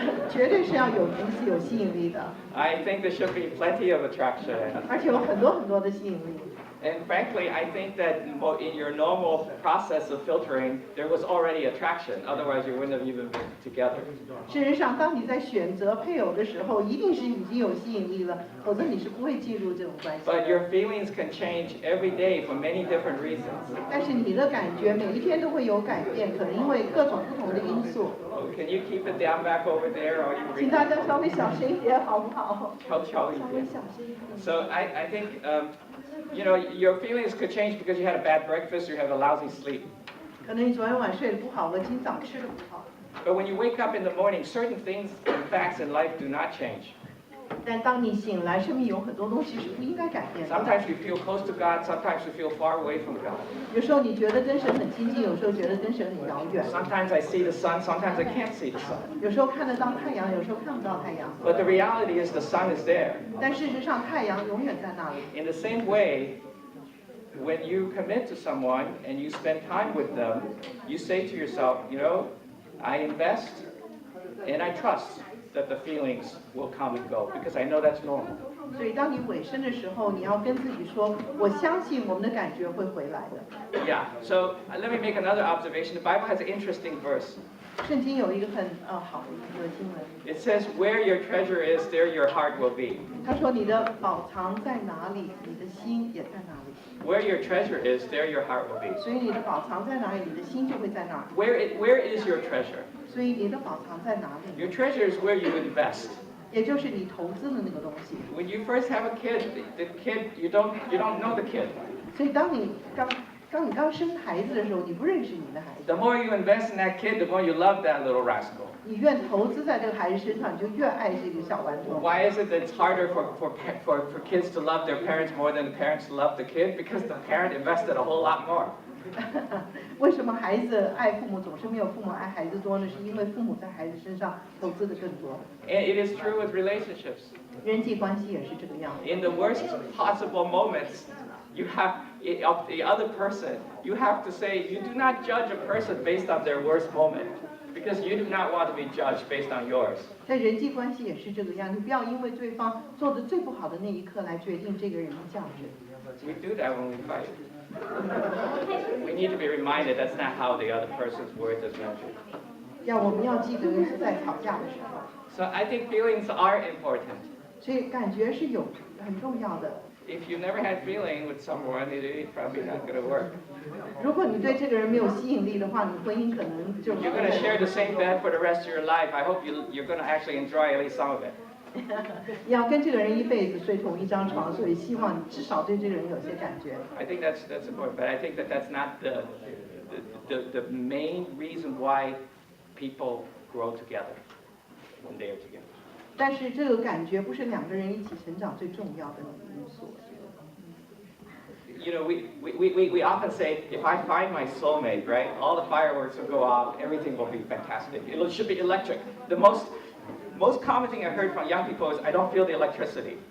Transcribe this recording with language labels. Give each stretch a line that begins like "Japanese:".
Chinese: 绝对是要有彼此有吸引力的，
English: I think there should be plenty of attraction.
Chinese: 而且有很多很多的吸引力。
English: And frankly, I think that in your normal process of filtering, there was already attraction. Otherwise, you wouldn't have even been together.
Chinese: 事实上，当你在选择配偶的时候，一定是已经有吸引力了，否则你是不会进入这种关系。
English: But your feelings can change every day for many different reasons.
Chinese: 但是你的感觉每一天都会有改变，可能因为各种不同的因素。
English: Oh, can you keep it down back over there? Or you
Chinese: 请大家稍微小声一点，好不好？悄悄一点。稍微小声一点。
English: So I think, you know, your feelings could change because you had a bad breakfast or you had a lousy sleep.
Chinese: 可能你昨天晚睡得不好，或今早吃得不好。
English: But when you wake up in the morning, certain things and facts in life do not change.
Chinese: 但当你醒来，生命有很多东西是不应该改变的。
English: Sometimes we feel close to God, sometimes we feel far away from God.
Chinese: 有时候你觉得跟神很亲近，有时候觉得跟神很遥远。
English: Sometimes I see the sun, sometimes I can't see the sun.
Chinese: 有时候看得到太阳，有时候看不到太阳。
English: But the reality is the sun is there.
Chinese: 但事实上，太阳永远在那里。
English: In the same way, when you commit to someone and you spend time with them, you say to yourself, you know, I invest and I trust that the feelings will come and go because I know that's normal.
Chinese: 所以，当你尾声的时候，你要跟自己说：“我相信我们的感觉会回来的。
English: Yeah, so let me make another observation. The Bible has an interesting verse. ”
Chinese: 圣经有一个很好的一个经文，
English: It says, where your treasure is, there your heart will be.
Chinese: 他说：“你的宝藏在哪里，你的心也在哪里。
English: Where your treasure is, there your heart will be.
Chinese: 所以你的宝藏在哪里，你的心就会在哪儿。
English: Where is your treasure?
Chinese: 所以你的宝藏在哪里，
English: Your treasure is where you invest.
Chinese: 也就是你投资的那个东西。
English: When you first have a kid, the kid, you don't know the kid.
Chinese: 所以当你刚生孩子的时候，你不认识你的孩子，
English: The more you invest in that kid, the more you love that little rascal.
Chinese: 你越投资在这个孩子身上，你就越爱这个小顽童。
English: Why is it that it's harder for kids to love their parents more than the parents to love the kid? Because the parent invested a whole lot more.
Chinese: 为什么孩子爱父母总是没有父母爱孩子多呢？是因为父母在孩子身上投资的更多。
English: And it is true with relationships.
Chinese: 人际关系也是这个样子。
English: In the worst possible moments, you have of the other person, you have to say you do not judge a person based on their worst moment, because you do not want to be judged based on yours.
Chinese: 在人际关系也是这个样，你不要因为对方做的最不好的那一刻来决定这个人的价值。
English: We do that when we fight. We need to be reminded that's not how the other person's worth is measured.
Chinese: 我们要记得是在吵架的时候，
English: So I think feelings are important.
Chinese: 所以感觉是很重要的。
English: If you've never had feeling with someone, it's probably not going to work.
Chinese: 如果你对这个人没有吸引力的话，你婚姻可能就
English: You're going to share the same bed for the rest of your life. I hope you're going to actually enjoy at least some of it.
Chinese: 你要跟这个人一辈子睡同一张床，所以希望你至少对这个人有些感觉。
English: I think that's important, but I think that's not the main reason why people grow together when they are together.
Chinese: 但是这个感觉不是两个人一起成长最重要的因素。
English: You know, we often say, if I find my soulmate, right, all the fireworks will go off, everything will be fantastic. It should be electric. The most common thing I heard from young people is, I don't feel the electricity.